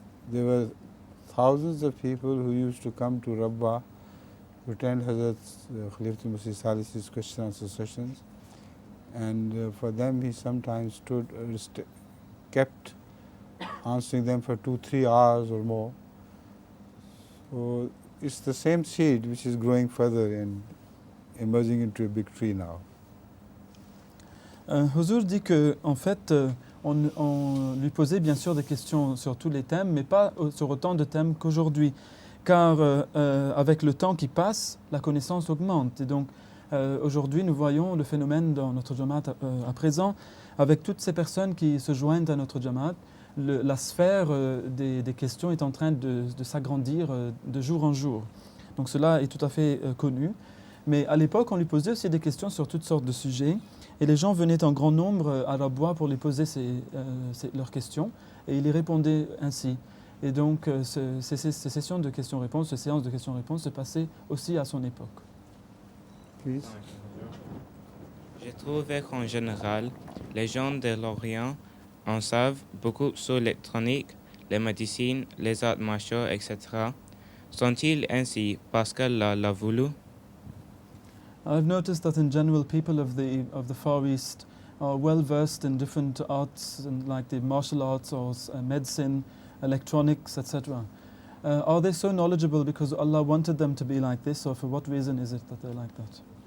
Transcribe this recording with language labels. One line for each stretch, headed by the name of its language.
English: There were thousands of people who used to come to Rabba to attend Hazrat Khalifatul Masih Salis's question and answer sessions, and for them he sometimes kept answering them for 2-3 hours or more. So it's the same seed which is growing further and emerging into a big tree now.
French: Huzur dit que en fait on lui posait bien sûr des questions sur tous les thèmes, mais pas sur autant de thèmes qu'aujourd'hui, car avec le temps qui passe, la connaissance augmente. Et donc aujourd'hui, nous voyons le phénomène dans notre Jamaat à présent, avec toutes ces personnes qui se joignent à notre Jamaat, la sphère des questions est en train de s'agrandir de jour en jour. Donc cela est tout à fait connu. Mais à l'époque, on lui posait aussi des questions sur toutes sortes de sujets. Et les gens venaient en grand nombre à la bois pour lui poser leurs questions. Et il y répondait ainsi. Et donc, ces sessions de questions-réponses, ces séances de questions-réponses se passaient aussi à son époque.
English: Please.
French: J'ai trouvé qu'en général, les gens de l'Orient en savent beaucoup sur l'électronique, les médecines, les arts martiaux, etc. Sont-ils ainsi parce qu'elle l'a voulu?
English: I've noticed that in general, people of the Far East are well versed in different arts, and like the martial arts or medicine, electronics, etc. Are they so knowledgeable because Allah wanted them to be like this, or for what reason is it that they're like that?